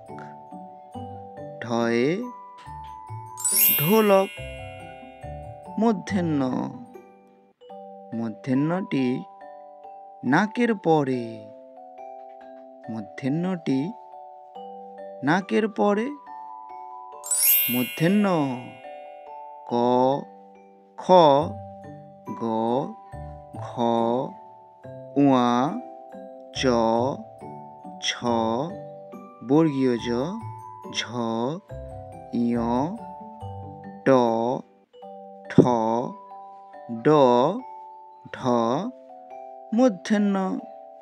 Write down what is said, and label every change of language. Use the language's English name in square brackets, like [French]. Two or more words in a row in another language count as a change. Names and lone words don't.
[Bangla] ঢয়ে ঢোলক। মূর্ধন্য। মূর্ধন্যটি নাকের পরে। মূর্ধন্যটি নাকের পরে। মূর্ধন্য ক, খ, গ, ঘ, উয়া, চ, ছ, বর্গীয় জ, ঝ, ইয়, ট, ঠ, ড, ঢ, মূর্ধন্য।